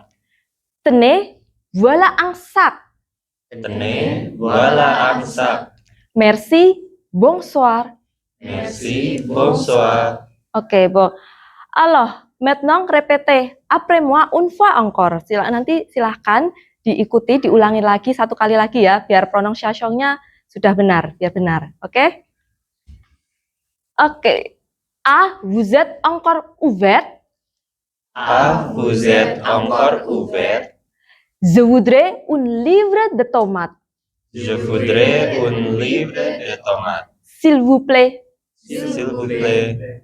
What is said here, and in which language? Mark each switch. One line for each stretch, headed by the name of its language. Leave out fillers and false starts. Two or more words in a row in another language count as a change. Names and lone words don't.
French: Tenez, voilà un sac. Tenez, voilà un sac. Merci, bonsoir. Merci, bonsoir. Ok, bon. Alors, maintenant répétez après moi une fois encore.
Indonesian: Nanti silahkan diikuti, diulangi lagi satu kali lagi ya, biar pronunciation-nya sudah benar, biar benar. Oke? Oke.
French: Ah, vous êtes encore ouvert? Ah, vous êtes encore ouvert? Je voudrais un livre de tomates. Je voudrais un livre de tomates. S'il vous plaît. S'il vous plaît.